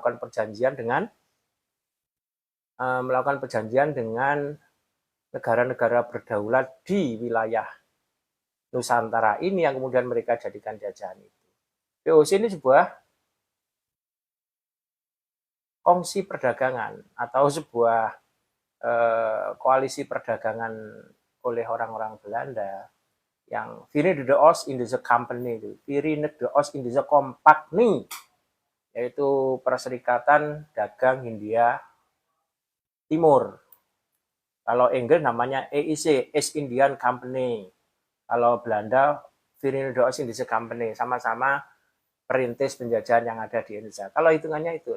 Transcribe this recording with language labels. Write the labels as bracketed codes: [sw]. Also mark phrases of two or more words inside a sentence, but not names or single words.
[id] melakukan perjanjian dengan negara-negara berdaulat di wilayah Nusantara ini yang kemudian mereka jadikan jajahan itu. VOC ini sebuah kongsi perdagangan atau sebuah koalisi perdagangan oleh orang-orang Belanda yang Verenigde Oost Indische Company itu, Verenigde Oost Indische Compagnie, yaitu Perserikatan Dagang Hindia Timur. Kalau Inggris namanya EIC, East Indian Company. Kalau Belanda Verenigde Oost Indische Company, sama-sama perintis penjajahan yang ada di Indonesia. Kalau hitungannya itu.